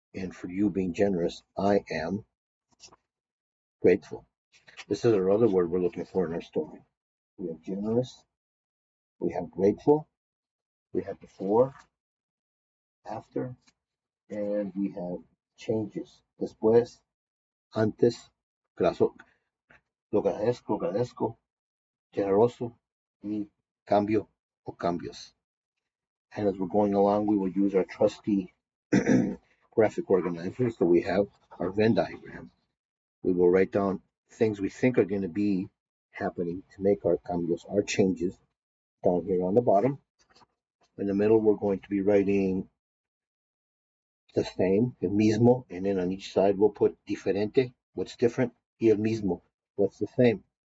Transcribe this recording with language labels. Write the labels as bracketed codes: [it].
[en] And for you being generous, I am grateful. This is our other word we're looking for in our story. We have generous, we have grateful, we have before, after, and we have changes. [es] Después, antes, lo agradezco, generoso, y cambio o cambios. [en] And as we're going along, we will use our trusty graphic organizers. So we have our Venn diagram. We will write down things we think are going to be happening to make our cambios, our changes, down here on the bottom. In the middle, we're going to be writing the same, el mismo, and then on each side, we'll put diferente, what's different, [es] y el mismo, [en] what's the same.